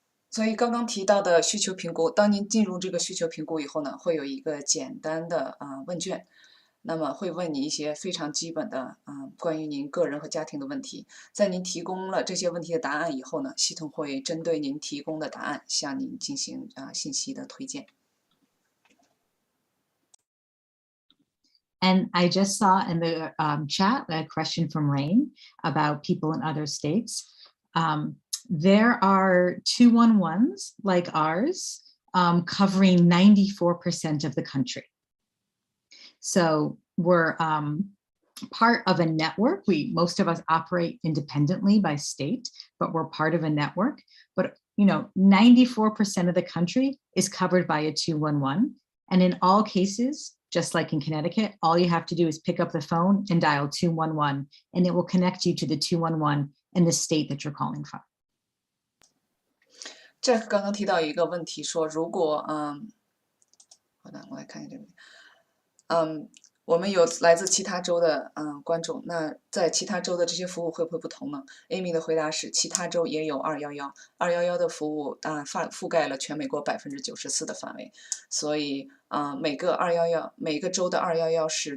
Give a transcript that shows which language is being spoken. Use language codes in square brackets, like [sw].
[zh] 所以刚刚提到的需求评估，当您进入这个需求评估以后呢，会有一个简单的问卷，那么会问你一些非常基本的关于您个人和家庭的问题。在您提供了这些问题的答案以后呢，系统会针对您提供的答案向您进行信息的推荐。 [en] And I just saw in the chat a question from Rain about people in other states. There are 211s like ours covering 94% of the country. So we're part of a network. Most of us operate independently by state, but we're part of a network. But 94% of the country is covered by a 211. And in all cases, just like in Connecticut, all you have to do is pick up the phone and dial 211, and it will connect you to the 211 in the state that you're calling from. [zh] Jack 刚刚提到一个问题，说如果好的，我来看一下这个，我们有来自其他州的观众，那在其他州的这些服务会不会不同呢 ？Amy 的回答是，其他州也有211的服务覆盖了全美国94%的范围，所以每个州的211